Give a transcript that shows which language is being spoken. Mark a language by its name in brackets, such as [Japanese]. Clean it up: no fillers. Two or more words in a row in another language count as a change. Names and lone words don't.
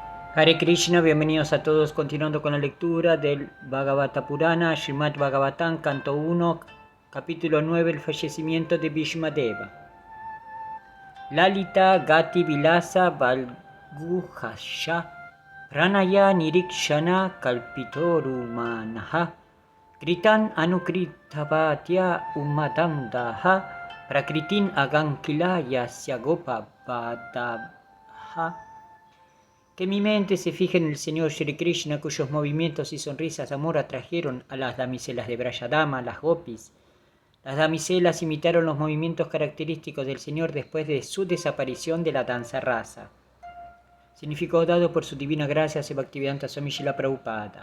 [Sanskrit] हरे कृष्ण, [Spanish] bienvenidos a todos, continuando con la lectura del Bhagavata Purana, Srimad Bhagavatam, canto 1, capítulo 9, el fallecimiento de Bhishmadeva. [Sanskrit] ललित गति विलास वल्गुहास प्रणय निरीक्षण कल्पितोरु मानह कृतन् अनुकृतवतिय उमदम्दह प्रकृतिन् अगन्किलय स्यगोप बदह. [Spanish] Que mi mente se fije en el Señor Shri Krishna, cuyos movimientos y sonrisas de amor atrajeron a las damiselas de Brayadama, las gopis. Las damiselas imitaron los movimientos característicos del Señor después de su desaparición de la danza rasa. Significado dado por su divina gracia Bhaktivedanta Swami Srila Prabhupada.